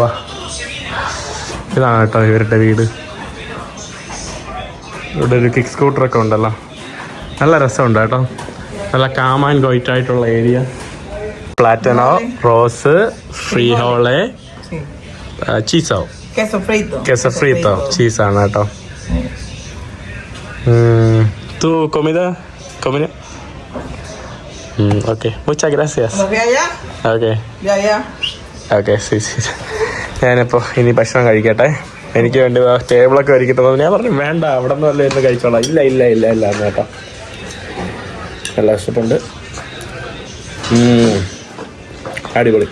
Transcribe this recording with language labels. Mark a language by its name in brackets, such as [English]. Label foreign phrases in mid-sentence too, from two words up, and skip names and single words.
[Malayalam] ഇതാണ് കേട്ടോ ഇവരുടെ വീട്. ഇവിടെ ഒരു കിക്ക് സ്കൂട്ടറൊക്കെ ഉണ്ടല്ലോ, നല്ല രസമുണ്ട് കേട്ടോ. നല്ല [English] calm and quiet [Malayalam] ആയിട്ടുള്ള ഏരിയ. [Spanish] plátano, arroz, frijoles, queso, queso frito, [Malayalam] ചീസാണ് കേട്ടോ. [Spanish] ¿Tú comida? Ok, muchas gracias. [Malayalam] ഓക്കെ, sí. ഞാനിപ്പോൾ ഇനി ഭക്ഷണം കഴിക്കട്ടെ. എനിക്ക് വേണ്ടി ടേബിളൊക്കെ ഒരുക്കിട്ടത് ഞാൻ പറഞ്ഞു വേണ്ട, അവിടെ നിന്ന് വല്ല ഇരുന്ന് കഴിച്ചോളാം. ഇല്ല എന്ന് കേട്ടോ. നല്ല ഇഷ്ടമുണ്ട്. അടിപൊളി.